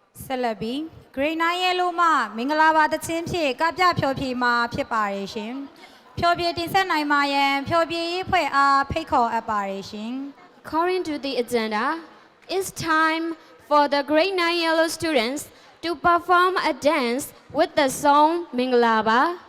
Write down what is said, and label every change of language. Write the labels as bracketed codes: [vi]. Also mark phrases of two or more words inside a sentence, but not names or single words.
[my] ဆက်လက်ပြီး Grade 9 Yellow မှမင်္ဂလာပါတခြင်းဖြင့်ကပြဖြောပြေမှာဖြစ်ပါရဲ့ရှင်ဖြောပြေတင်ဆက်နိုင်ပါရန်ဖြောပြေရေးဖွဲ့အားဖိတ်ခေါ်အပ်ပါရဲ့ရှင် [en] According to the agenda, it's time for the Grade 9 Yellow students to perform a dance with the song Mingalaba.